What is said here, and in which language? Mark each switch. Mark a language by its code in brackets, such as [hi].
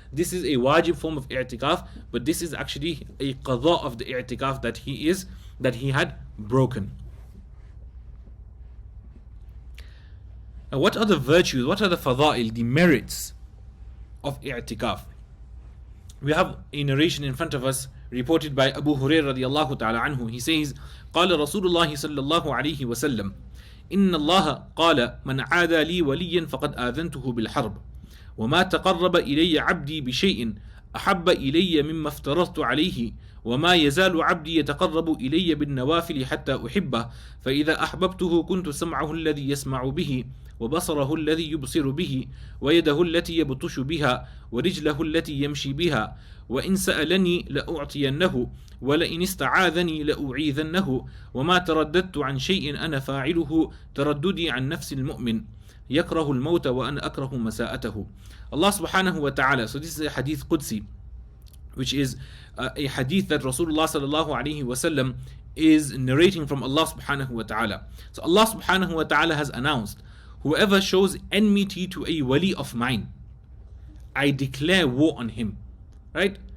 [en] This is a wajib form of i'tikaf, but this is actually a qadha of the i'tikaf that he had broken. Now, what are the virtues, what are the fada'il, the merits of i'tikaf? We have a narration in front of us reported by Abu Hurairah radiallahu ta'ala anhu. He says, [ar] قال رسول الله صلى الله عليه وسلم إن الله قال من عادى لي وليا فقد آذنته بالحرب وما تقرب إلي عبدي بشيء أحب إلي مما افترضت عليه وما يزال عبدي يتقرب إلي بالنوافل حتى أحبه فإذا أحببته كنت سمعه الذي يسمع به وبصره الذي يبصر به ويده التي يبطش بها ورجله التي يمشي بها وإن سألني لأعطينه ولئن استعاذني لأعيذنه وما ترددت عن شيء أنا فاعله ترددي عن نفس المؤمن يكره الموت وأنا أكره مساءته. [en] Allah subhanahu wa ta'ala, so this is a hadith Qudsi, which is a hadith that Rasulullah sallallahu alayhi wa sallam is narrating from Allah subhanahu wa ta'ala. So Allah subhanahu wa ta'ala has announced, whoever shows enmity to a wali of mine, I declare war on him. Right?